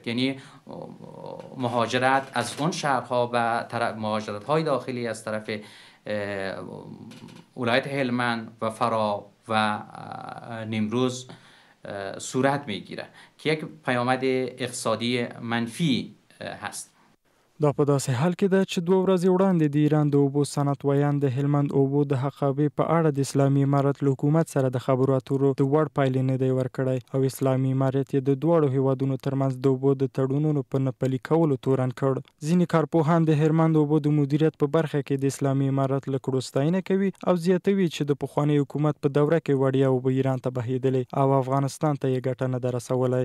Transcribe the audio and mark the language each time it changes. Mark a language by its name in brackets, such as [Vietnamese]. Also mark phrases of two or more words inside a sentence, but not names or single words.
[Persian] یعنی مهاجرت از اون شهرها و مهاجرت‌های داخلی از طرف ولایت هلمند و فرا و نیمروز صورت میگیره که یک پیامد اقتصادی منفی هست. [Pashto] دا په داسې حال کې ده چې 2 ورځې وړاندې د ایران د اوبو صنعت ویان د هلمند اوبو د حقابې په اړه د اسلامي امارت له حکومت سره د خبرو اترو د وړ پایلې نه دی ورکړی او اسلامي امارت یې د دواړو هیوادونو ترمنځ د اوبو د تړونونو په نه پلي کولو تورن کړ. ځینې کارپوهان د هلمند اوبو د مدیریت په برخه کې د اسلامي امارت له کړو ستاینه کوي او زیاتوي چې د پخواني حکومت په دوره کې وړیا اوبه ایران ته بهیدلې او افغانستان ته یې ګټه نه ده رسولی.